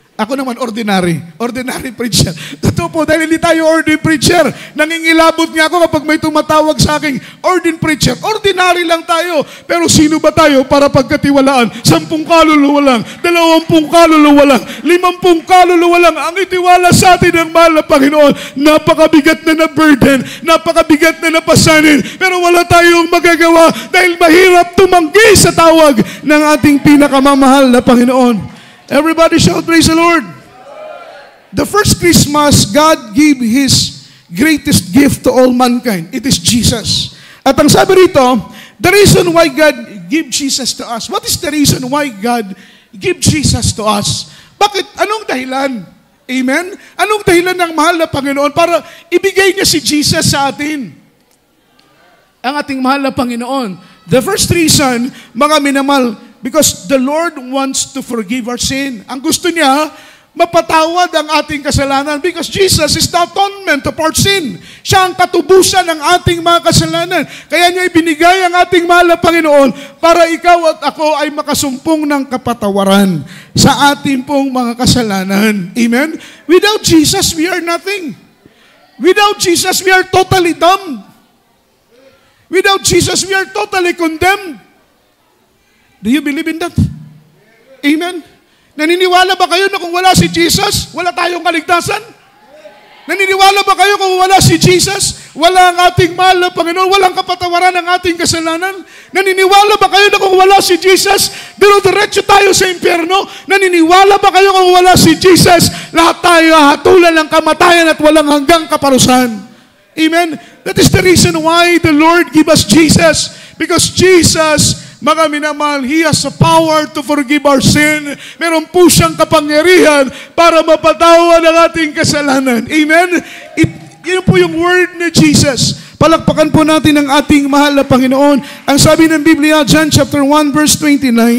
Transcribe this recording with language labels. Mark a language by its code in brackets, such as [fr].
[tl] Ako naman ordinary preacher. Totoo po, dahil hindi tayo ordained preacher. Nangingilabot nga ako kapag may tumatawag sa akin, ordained preacher. Ordinary lang tayo. Pero sino ba tayo para pagkatiwalaan? 10 kaluluwa lang, 20 kaluluwa lang, 50 kaluluwa lang ang itiwala sa atin ng mahal na Panginoon. Napakabigat na burden, napakabigat na pasanin. Pero wala tayong magagawa dahil mahirap tumanggi sa tawag ng ating pinakamamahal na Panginoon. [en] Everybody shout praise the Lord. The first Christmas, God gave His greatest gift to all mankind. It is Jesus. [tl] At ang sabi rito, [en] the reason why God gave Jesus to us. What is the reason why God gave Jesus to us? [tl] Bakit? Anong dahilan? Amen? Anong dahilan ng mahal na Panginoon para ibigay niya si Jesus sa atin? Ang ating mahal na Panginoon. [en] The first reason, [tl] mga minamahal, [en] because the Lord wants to forgive our sin. [tl] Ang gusto niya, mapatawad ang ating kasalanan [en] because Jesus is the atonement of our sin. [tl] Siya ang katubusan ng ating mga kasalanan. Kaya niya ibinigay ang ating mahal na Panginoon para ikaw at ako ay makasumpong ng kapatawaran sa ating pong mga kasalanan. Amen? [en] Without Jesus, we are nothing. Without Jesus, we are totally dumb. Without Jesus, we are totally condemned. Do you believe in that? [tl] Amen? Naniniwala ba kayo na kung wala si Jesus, wala tayong kaligtasan? Naniniwala ba kayo kung wala si Jesus, wala ang ating mahal na Panginoon, walang kapatawaran ng ating kasalanan? Naniniwala ba kayo na kung wala si Jesus, diretso tayo sa impyerno? Naniniwala ba kayo kung wala si Jesus, lahat tayo hatulan ng kamatayan at walang hanggang kaparusahan? Amen? [en] That is the reason why the Lord gave us Jesus. Because Jesus, [tl] mga minamahal, [en] He has the power to forgive our sin. [tl] Meron po siyang kapangyarihan para mapatawad ang ating kasalanan. Amen? Yun po yung word ni Jesus. Palakpakan po natin ang ating mahal na Panginoon. Ang sabi ng Biblia, John chapter 1, verse 29.